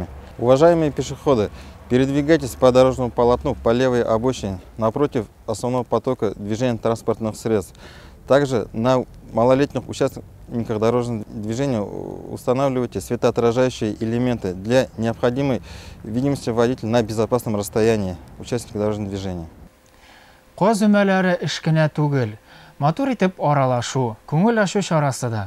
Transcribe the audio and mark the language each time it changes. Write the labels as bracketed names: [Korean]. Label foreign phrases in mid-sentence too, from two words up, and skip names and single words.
[Russian] Уважаемые пешеходы, передвигайтесь по дорожному полотну по левой обочине напротив основного потока движения транспортных средств. Также на малолетних участниках дорожного движения устанавливайте светоотражающие элементы для необходимой видимости водителя на безопасном расстоянии участников дорожного движения. [Tatar] Каз өмәләре эшкенә түгел, матур итеп аралашу, күңел ачу чарасы да.